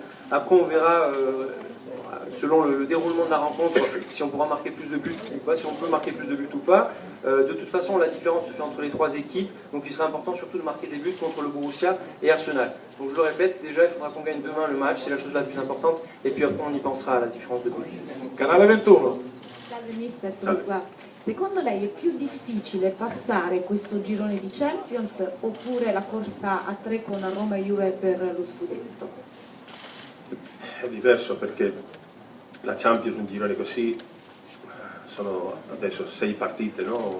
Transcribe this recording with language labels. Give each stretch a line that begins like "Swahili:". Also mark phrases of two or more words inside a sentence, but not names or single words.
French: Après, on verra, selon le déroulement de la rencontre, si on pourra marquer plus de buts ou pas, si on peut marquer plus de buts ou pas. De toute façon, la différence se fait entre les trois équipes, donc il sera important surtout de marquer des buts contre le Borussia et Arsenal. Donc je le répète, déjà il faudra qu'on gagne demain le match, c'est la chose la plus importante, et puis après on y pensera à la différence de buts.
Italian: Canale 21. Salve mister, sono qua. Secondo lei è più difficile passare questo girone di Champions oppure la corsa a 3 con Roma e Juve per lo scudetto? È diverso perché la Champions, un girone così, sono adesso 6 partite, no?